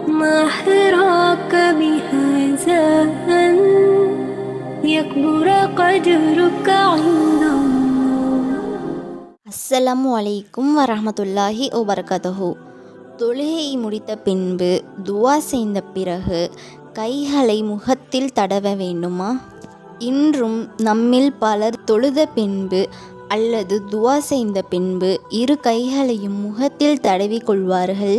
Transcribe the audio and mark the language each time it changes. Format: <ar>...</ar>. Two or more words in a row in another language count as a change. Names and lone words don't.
<ar>ما حراك بهذا أن يكبر قدرك عند الله. السلام عليكم ورحمة الله وبركاته.</ar> <ta>தொழுகையை முடித்த பின்பு துவா செய்த பிறகு கைகளை முகத்தில் தடவ வேண்டுமா? இன்றும் நம்மில் பலர் தொழுத பின்பு அல்லது துவா செய்த பின்பு இரு கைகளையும் முகத்தில் தடவி கொள்வார்கள்.</ta>